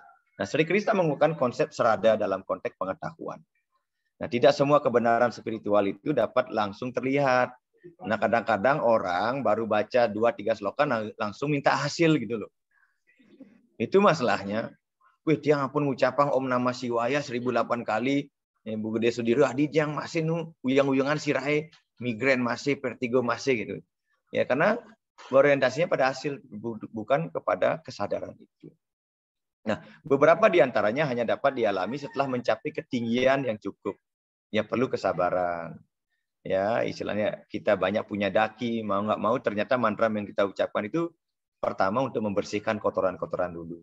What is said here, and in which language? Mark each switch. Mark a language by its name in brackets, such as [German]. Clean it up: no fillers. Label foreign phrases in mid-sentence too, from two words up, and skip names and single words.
[Indonesian] Nah, Sri Krishna menggunakan konsep serada dalam konteks pengetahuan. Nah, tidak semua kebenaran spiritual itu dapat langsung terlihat. Nah, kadang-kadang orang baru baca 2-3 sloka langsung minta hasil gitu loh. Itu masalahnya. Wih, dia [Balinese] ngampun ngucapang [Sanskrit] Om Namah Shivaya [Indonesian] 1008 kali. Bu Gede Sudiro adi yang masih [Balinese] uyang-uyangan sirai, [Indonesian] migrain masih, vertigo masih gitu. Ya, karena orientasinya pada hasil, bukan kepada kesadaran itu. Nah, beberapa di antaranya hanya dapat dialami setelah mencapai ketinggian yang cukup. Ya, perlu kesabaran. Ya, istilahnya kita banyak punya daki, mau nggak mau ternyata mantra yang kita ucapkan itu pertama untuk membersihkan kotoran-kotoran dulu.